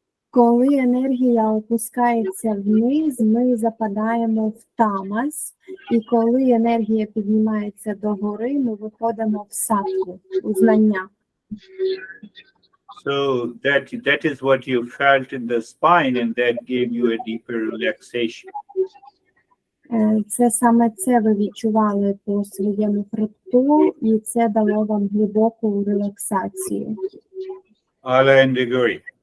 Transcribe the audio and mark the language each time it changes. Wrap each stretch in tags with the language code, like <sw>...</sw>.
<uk>Коли енергія опускається вниз, ми западаємо в тамас, і коли енергія піднімається догори, ми виходимо в саттву, у знання.</uk> <en>So that is what you felt in the spine, and that gave you a deeper relaxation.</en> <uk>Це саме це ви відчували по своєму хребту, і це дало вам глибоку релаксацію.</uk> <en>Ala and Grigori.</en>